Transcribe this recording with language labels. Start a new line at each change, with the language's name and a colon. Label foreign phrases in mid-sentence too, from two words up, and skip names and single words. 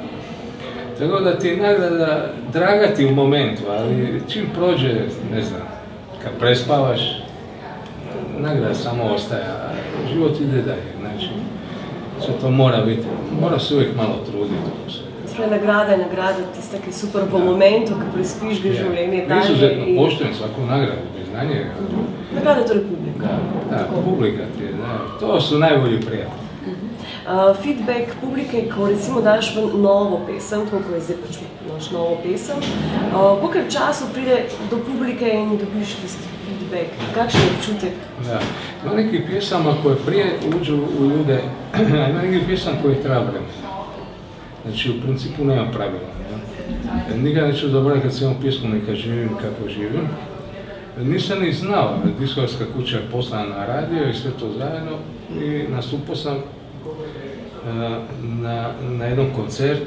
Croatian: Tako da ti je nagrada draga ti u momentu, ali čim prođe, ne znam, kad prespavaš, nagrada samo ostaje, a život ide dalje, znači, sve to mora biti, mora se uvijek malo truditi.
Slovenian: Nagrada je nagrada, tista, ki je super po momentu, ko prespiš ga življenje dalje.
Croatian: Izuzetno poštujem svaku nagradu, priznanje.
Slovenian: Nagrada je torej publika.
Croatian: Da, publika ti je, da. To su najbolji prijatelji.
Slovenian: feedback publike, ko recimo daš v novo pesem, tako ko je zdaj pač naš novo pesem, koliko času pride do publike in dobiš tisti feedback? Kakšen je občutek?
Croatian: Da, ima nekih pjesama koje prije uđu u ljude, ima nekih pjesama koje treba vremena. Znači, u principu nema pravila. Nikad neću zaboraviti kad sam imao pjesmu Neka živim kako živim. Nisam ni znao, diskografska kuća je poslana na radio i sve to zajedno i nastupao sam na jednom koncertu.